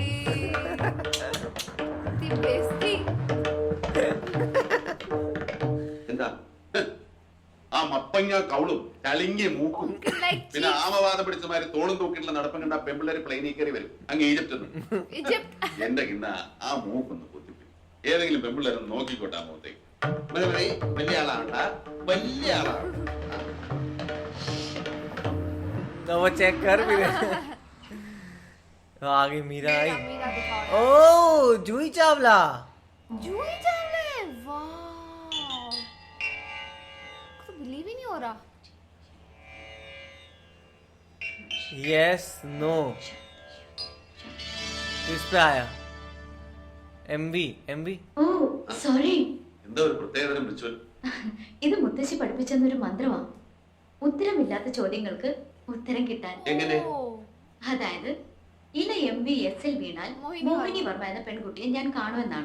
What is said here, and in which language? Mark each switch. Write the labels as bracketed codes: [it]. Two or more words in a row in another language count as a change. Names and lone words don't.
[ml] എന്താ ആ മപ്പങ്ങ കൗളും ചളിങ്ങിയ മൂക്കും പിന്നെ ആമവാദം പിടിച്ചമാര് തോളും തൂക്കിട്ടുള്ള നടപ്പം കണ്ട പെമ്പിള്ളേര് പ്ലെയിനിൽ കയറി വരും അങ്ങ് ഈജിപ്റ്റ്. എന്റെ കിണ്ണ ആ മൂക്കൊന്ന് കുത്തിപ്പി ഏതെങ്കിലും പെമ്പിള്ളേരൊന്ന് നോക്കിക്കോട്ടെ ആ മുഖത്തേക്ക്. വലിയ ആളാണ്, വലിയ ആളാണ്. [hi] वो चेक कर भी आगे मीरा आई. ओ जूही चावला. वाह, तो बिलीव ही नहीं हो रहा. [en] yes no [hi] किस पे आया? एमवी. [ml] ഓ സോറി, എന്താ ഒരു പ്രത്യേകതരം റിച്വൽ? ഇത് മുത്തശ്ശി പഠിപ്പിച്ചെന്നൊരു മന്ത്രമാണ്. ഉത്തരമില്ലാത്ത ചോദ്യങ്ങൾക്ക് ഉത്തരം കിട്ടാൻ. എങ്ങനെ? അതായത് ഇല MVS-ൽ വീണാൽ മോഹിനി വർമ്മ എന്ന പെൺകുട്ടിയെ ഞാൻ കാണുമെന്നാണ്.